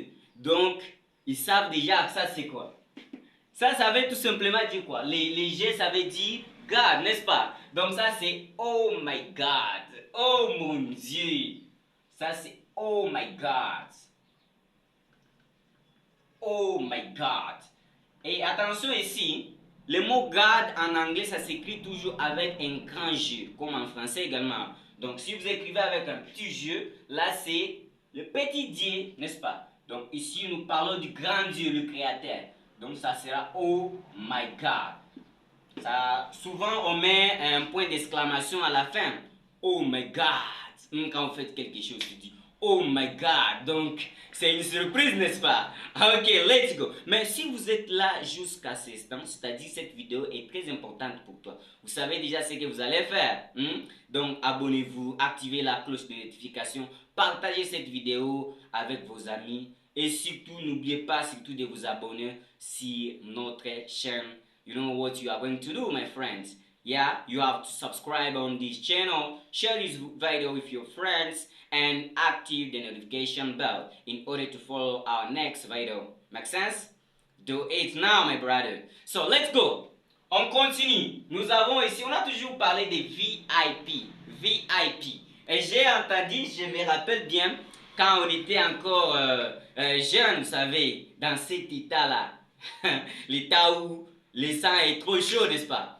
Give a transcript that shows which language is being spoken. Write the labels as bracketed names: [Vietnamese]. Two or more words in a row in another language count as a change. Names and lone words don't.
[French] Donc, ils savent déjà ça c'est quoi. Ça veut tout simplement dire quoi? Les G, ça veut dire God, n'est-ce pas? Donc ça c'est [English] oh my God. [French] Oh mon Dieu. Ça c'est [English] oh my God. Oh my God. [French] Et attention ici, le mot God en anglais, ça s'écrit toujours avec un grand G, comme en français également. Donc si vous écrivez avec un petit G, là c'est le petit Dieu, n'est-ce pas? Donc ici nous parlons du grand Dieu, le créateur. Donc ça sera [English] oh my God. [French] Ça, souvent on met un point d'exclamation à la fin. [English] Oh my God. [French] Quand vous faites quelque chose, tu dis [English] oh my God. [French] Donc c'est une surprise, n'est-ce pas? [English] Ok, let's go. [French] Mais si vous êtes là jusqu'à ce instant, c'est-à-dire cette vidéo est très importante pour toi. Vous savez déjà ce que vous allez faire. Donc abonnez-vous, activez la cloche de notification, partagez cette vidéo avec vos amis. Et surtout, n'oubliez pas surtout de vous abonner sur notre chaîne. [English] You know what you are going to do, my friends. Yeah, you have to subscribe on this channel, share this video with your friends, and active the notification bell in order to follow our next video. Make sense? Do it now, my brother. So, let's go. [French] On continue. Nous avons ici, on a toujours parlé des VIP. VIP. Et j'ai entendu, je me rappelle bien, quand on était encore jeune, vous savez, dans cet état-là, l'état où le sang est trop chaud, n'est-ce pas?